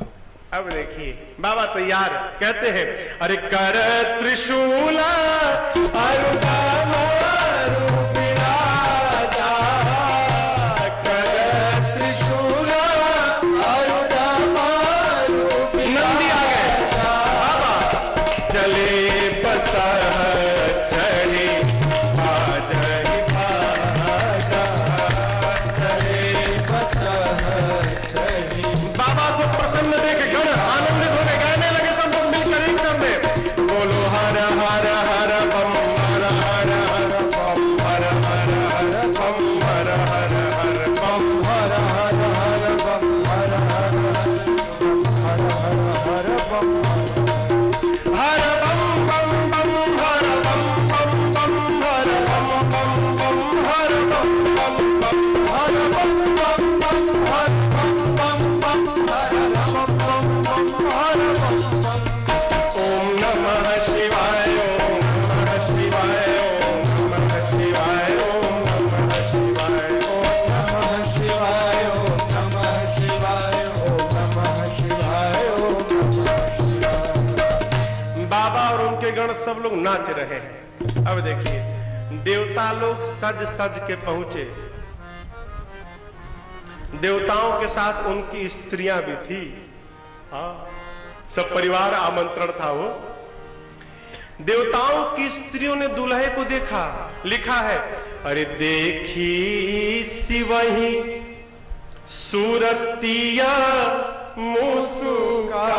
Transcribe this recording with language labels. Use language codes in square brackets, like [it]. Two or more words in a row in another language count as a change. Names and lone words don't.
[hi] अब देखिए बाबा तैयार, कहते हैं अरे कर त्रिशूला नंदी आ गए, बाबा चले बसा चढ़े बाबा को प्रसन्न देख गण आनंदित होने गाने लगे। सब लोग मिलकर एक कर दे, बोलो हर हर हर बम हर हर हर बम हर हर हर बम हर हर हर बम हर हर हर बम हर हर हर हर बम हर बम बम बम हर बम बम बम हर बम बम बम हर बम बम बम हर बम बम बम हर बम बम बम हर बम बम बम हर बम बम। [sa] ओम नमः शिवाय, ओम नमः शिवाय, ओम नमः शिवाय, ओम नमः शिवाय, ओम नमः शिवाय, ओम नमः शिवाय, ओम नमः शिवाय, ओम नमः शिवाय। [hi] बाबा और उनके गण सब लोग नाच रहे हैं। अब देखिए देवता लोग सज सज के पहुंचे, देवताओं के साथ उनकी स्त्रियां भी थी। हाँ, सब परिवार आमंत्रण था। वो देवताओं की स्त्रियों ने दूल्हे को देखा, लिखा है अरे देखी सिवही सूरतिया मुस्कुराही।